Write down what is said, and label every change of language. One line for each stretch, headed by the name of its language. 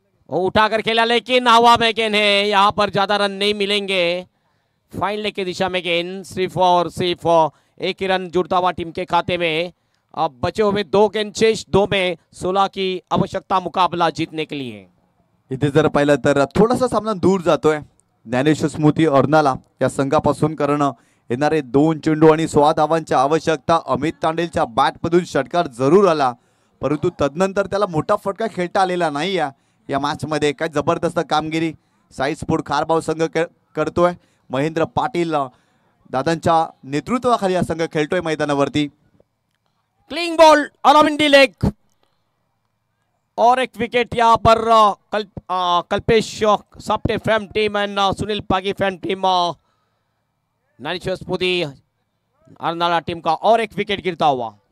Hindi: वो उठाकर खेला लेकिन हवा में गेंद है, यहां पर ज्यादा रन नहीं मिलेंगे. फाइन लेग की दिशा में गेंद, सिर्फ और सिर्फ 1 ही रन जुड़ता हुआ टीम के खाते में. अब बचे हुए 2 गेंद शेष, 2 में 16 की आवश्यकता मुकाबला जीतने के लिए.
Marathi: इथे जर पाहिलं तर थोडासा सामना दूर जातोय. ज्ञानेश्वर स्मृती अर्नाळा या संघापासून कारण येणारे 2 चेंडू आणि 16 धावांची आवश्यकता. अमित तांडेलच्या बॅटमधून षटकार जरूर आला, परंतु तदनंतर त्याला मोठा फटका खेळता आलेला नाही या मॅच मध्ये. काय जबरदस्त कामगिरी साई स्पोर्ट खारबाव संघ करतोय. महेंद्र पाटील दादांच्या नेतृत्वाखाली हा संघ खेळतोय मैदानावरती.
Hindi: क्लीन बॉल अरविंद लेग और एक विकेट यहाँ पर Kalpesh साप्टे fam team and Sunil Pagi fam team, Dnyaneshwar Smriti Arnala team का और एक विकेट गिरता हुआ.